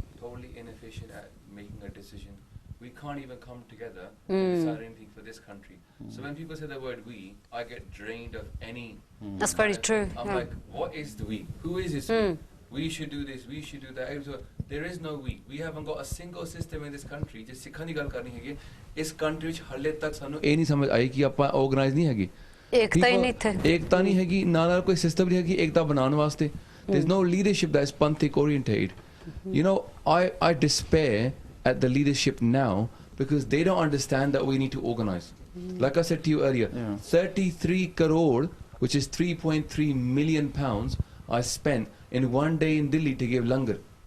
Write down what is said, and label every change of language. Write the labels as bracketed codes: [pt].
[en] totally inefficient at making a decision. We can't even come together and decide anything for this country. So when people say the word we, I get drained of any. That's very true. I'm yeah. like, what is the we? Who is this we? We should do this, we should do that. So there is no we. We haven't got a single system in this country. [pa] Just ਸਿੱਖਾਂ ਦੀ ਗੱਲ ਕਰਨੀ ਹੈਗੀ ਇਸ country ਵਿੱਚ ਹਾਲੇ ਤੱਕ ਸਾਨੂੰ ਇਹ ਨਹੀਂ ਸਮਝ ਆਈ ਕਿ ਆਪਾਂ ਆਰਗੇਨਾਈਜ਼ ਨਹੀਂ ਹੈਗੇ ਏਕਤਾ ਹੀ ਨਹੀਂ ਇੱਥੇ ਏਕਤਾ ਨਹੀਂ ਹੈਗੀ ਨਾਲ ਕੋਈ ਸਿਸਟਮ ਨਹੀਂ ਹੈਗੀ ਏਕਤਾ ਬਣਾਉਣ ਵਾਸਤੇ [en] there's no leadership that is Panthic orientated. You know, I despair at the leadership now because they don't understand that we need to organize. Like I said to you earlier, 33 crore, which is 3.3 million pounds, I spent in one day in Delhi to give langar.